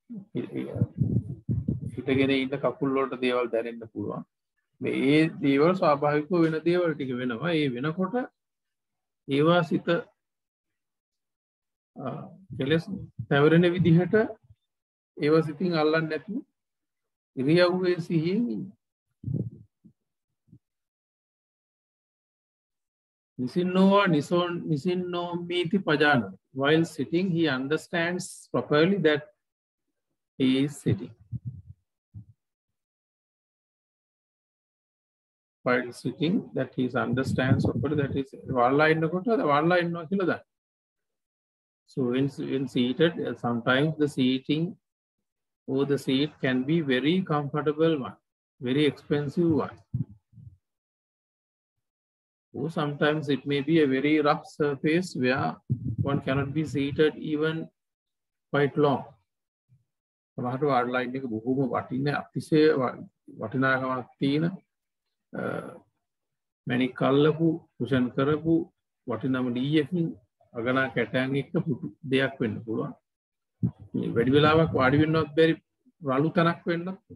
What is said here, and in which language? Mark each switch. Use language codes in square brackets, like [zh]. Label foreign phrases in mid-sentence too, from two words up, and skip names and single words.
[si] හිටගෙන ඉන්න කකුල් වලට දේවල් දැනෙන්න පුළුවන්. මේ දේවල් ස්වාභාවිකව වෙන දේවල් ටික වෙනවා. ඒ වෙනකොට ඒවා සිත කෙලස් පැවරෙන විදිහට ඒවා සිතින් අල්ලන්නේ නැතුව ඉරියව්වේ සිහියෙන් ඉන්න. [pi] Nisinnowa nisinnomiti pajana. [en] While sitting, he understands properly that he is sitting. While sitting, that he understands properly that he is walla. So when seated, sometimes the seating or the seat can be very comfortable one, very expensive one. Or sometimes it may be a very rough surface where one cannot be seated even quite long. [si] සමහරට වාඩ්ලයින් එක බොහොම වටින අතිශය වටිනාකමක් තියෙන මැණික් අල්ලපු කුෂන් කරපු වටිනම ලීයකින් අගනා කැටයන් එක්ක පුටු දෙයක් වෙන්න පුළුවන්. මේ වැඩි වෙලාවක් වාඩි වෙන්නවත් බැරි රළු තනක් වෙන්නත්.